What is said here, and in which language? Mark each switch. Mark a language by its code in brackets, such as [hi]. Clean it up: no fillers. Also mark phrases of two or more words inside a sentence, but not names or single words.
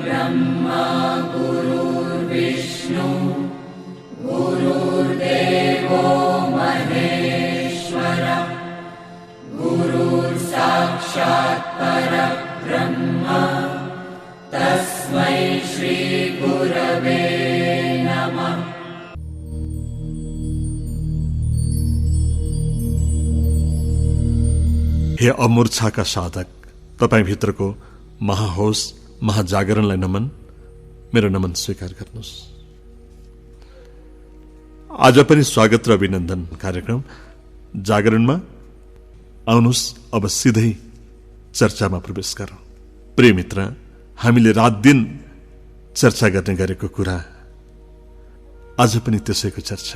[sa] ब्रह्मा गुरुर्विष्णु गुरुर्देवो महेश्वर गुरुर्साक्षात् परब्रह्म तस्मै श्री गुरवे नमः। [ne] हे अमूर्छाका साधक, तपाईभित्रको महाहोस महाजागरणलाई नमन, मेरो नमन स्वीकार गर्नुहोस्। आज पनि स्वागत र अभिनन्दन कार्यक्रम जागरणमा आउनुहोस्। अब सिधै चर्चामा प्रवेश गरौँ। प्रिय मित्र, हामीले रात दिन चर्चा गर्ने गरेको कुरा आज पनि त्यसैको चर्चा।